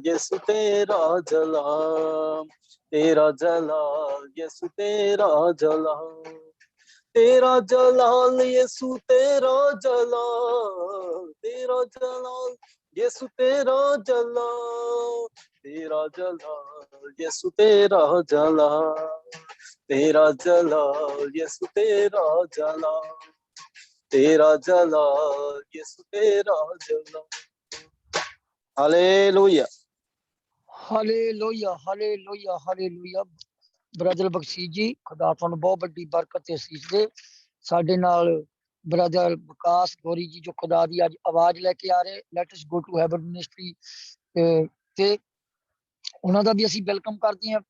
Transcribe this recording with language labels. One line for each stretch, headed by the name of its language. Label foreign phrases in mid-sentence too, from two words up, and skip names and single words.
Hindi: यसू तेरा जलाल, तेरा जलाल यसू तेरा जलाल, तेरा जलाल यसू तेरा जलाल, तेरा जलाल यसू तेरा जलाल, तेरा जलाल यसू तेरा जलाल, तेरा जलाल यसू तेरा जलाल, तेरा जलाल यसू तेरा जलाल। हालेलुया
Punjabi: ਹਾਲੇਲੂਇਆ ਹਾਲੇਲੂਇਆ ਹਾਲੇਲੂਇਆ। ਬ੍ਰਦਰ ਬਖਸ਼ੀਸ਼ ਜੀ, ਖੁਦਾ ਤੁਹਾਨੂੰ ਬਹੁਤ ਵੱਡੀ ਬਰਕਤ ਤੇ ਅਸੀਸ ਦੇ। ਸਾਡੇ ਨਾਲ ਬ੍ਰਦਰ ਵਿਕਾਸ ਗੋਰੀ ਜੀ ਜੋ ਖੁਦਾ ਦੀ ਅੱਜ ਆਵਾਜ਼ ਲੈ ਕੇ ਆ ਰਹੇ ਲੈਟ ਅਸ ਗੋ ਟੂ ਹੈਵਨ ਮਿਨਿਸਟਰੀ, ਤੇ ਉਹਨਾਂ ਦਾ ਵੀ ਅਸੀਂ ਵੈਲਕਮ ਕਰਦੇ ਹਾਂ।